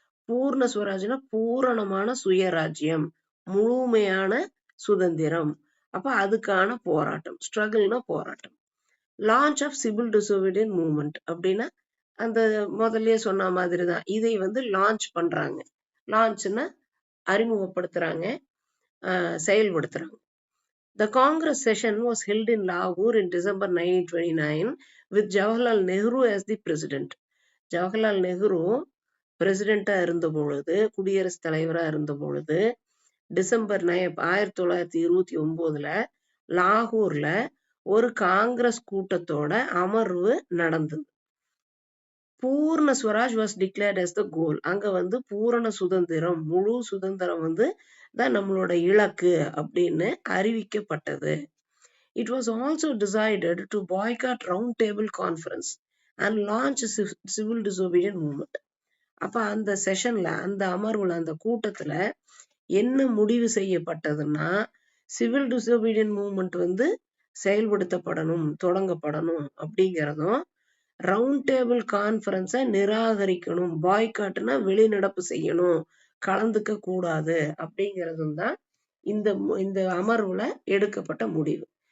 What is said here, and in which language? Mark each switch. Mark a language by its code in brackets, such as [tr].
[ta] பூர்ண ஸ்வராஜ்னா பூரணமான சுயராஜ்யம், முழுமையான சுதந்திரம். அப்ப அதுக்கான போராட்டம், ஸ்ட்ரகிள்னா போராட்டம். [en] launch of civil disobedient movement [ta] அப்படின்னா அந்த முதல்லயே சொன்ன மாதிரிதான், இதை வந்து லான்ச் பண்றாங்க. லான்ச்னா அறிமுகப்படுத்துறாங்க, செயல்படுத்துறாங்க. [en] The Congress session was held in Lahore in December 1929 with Jawaharlal Nehru as the president. [ta] Jawaharlal Nehru பிரசிடென்டா இருந்த பொழுது, குடியரசுத் தலைவரா இருந்த பொழுது, டிசம்பர் 1929 லாகூர்ல ஒரு காங்கிரஸ் கூட்டத்தோட அமர்வு நடந்தது. பூர்ண Swaraj [en] Was declared as the goal. [ta] அங்க வந்து பூரண சுதந்திரம், முழு சுதந்திரம் வந்து தான் நம்மளோட இலக்கு அப்படின்னு அறிவிக்கப்பட்டது. [en] It was also decided to boycott round table conference and launch civil disobedience movement. [ta] அப்ப அந்த செஷன்ல, அந்த அமர்வுல, அந்த கூட்டத்துல என்ன முடிவு செய்யப்பட்டதுன்னா, சிவில் டிசோபீடியன்ட் மூவ்மெண்ட் வந்து செயல்படுத்தப்படணும், தொடங்கப்படணும் அப்படிங்கிறதும், ரவுண்ட் டேபிள் கான்ஃபரன்ஸை நிராகரிக்கணும், பாய்காட்னா வெளிநடப்பு செய்யணும், கலந்துக்க கூடாது அப்படிங்கிறதும் தான் இந்த அமர்வுல எடுக்கப்பட்ட முடிவு.